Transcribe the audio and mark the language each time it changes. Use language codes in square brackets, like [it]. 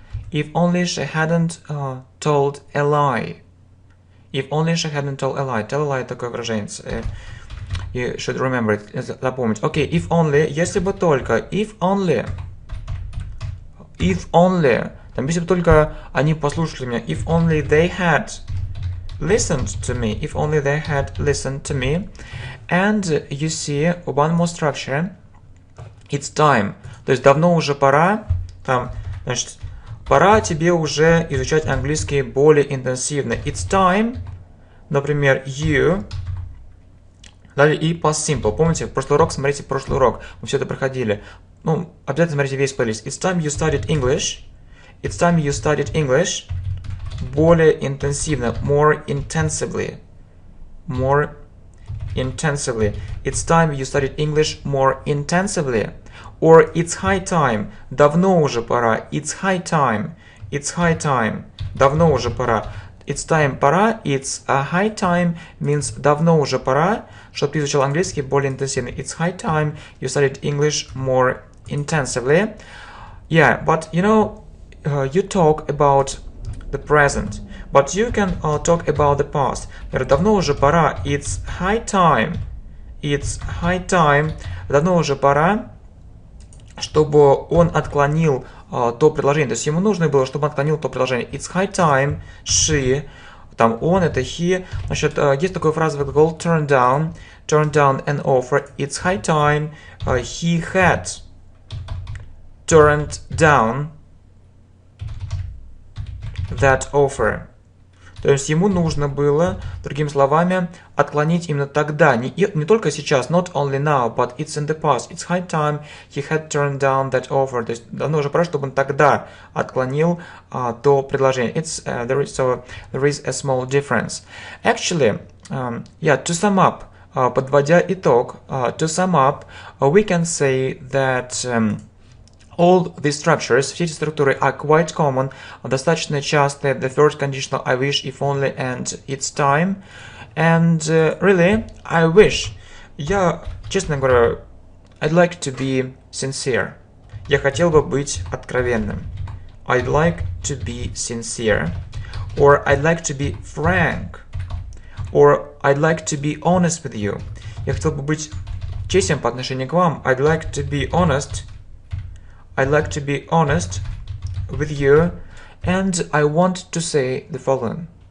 [en] If only she hadn't told a lie. If only she hadn't told a lie. Tell a lie [ru] такое выражение. [en] You should remember it. [ru] Запомнить. Окей, [en] if only, [ru] если бы только. [en] If only. [ru] Там, если бы только они послушали меня. [en] If only they had listened to me. If only they had listened to me. And you see one more structure. It's time. [ru] То есть давно уже пора. Там, значит, пора тебе уже изучать английский более интенсивно. [en] It's time, [ru] например, [en] you. [ru] Далее и [en] past simple. [ru] Помните, в прошлый урок, смотрите прошлый урок. Мы все это проходили. Ну, обязательно смотрите весь плейлист. [en] It's time you studied English. It's time you studied English. [ru] Более интенсивно. [en] More intensively. More intensively. It's time you studied English more intensively. Or it's high time. [ru] Давно уже пора. [en] It's high time. It's high time. Давно уже пора. It's time пора. It's a high time means [ru] давно уже пора, чтобы ты изучал английский более интенсивно. [en] It's high time you studied English more intensively. Yeah, but you know, you talk about the present, but you can talk about the past. [ru] Давно уже пора. [en] It's high time. It's high time. [ru] Давно уже пора, чтобы он отклонил то предложение. То есть ему нужно было, чтобы он отклонил то предложение. [en] It's high time. She. [ru] Там он, это he. Значит, есть такая фраза в глагол [en] turn down an offer. It's high time he had turned down that offer. [ru] То есть ему нужно было, другими словами, отклонить именно тогда, не только сейчас, [en] not only now, but it's in the past. It's high time he had turned down that offer. [ru] То есть давно уже пора, чтобы он тогда отклонил то предложение. [en] There is a small difference. Actually, to sum up, [ru] подводя итог, [en] to sum up, we can say that all these structures, [ru] все эти структуры [en] are quite common, [ru] достаточно частые. [en] The third conditional, I wish, if only, and it's time. And really, I wish. [ru] Я, честно говоря, [en] I'd like to be sincere. [ru] Я хотел бы быть откровенным. [en] I'd like to be sincere. Or I'd like to be frank. Or I'd like to be honest with you. [ru] Я хотел бы быть честен по отношению к вам. [en] I'd like to be honest. I'd like to be honest with you, and I want to say the following.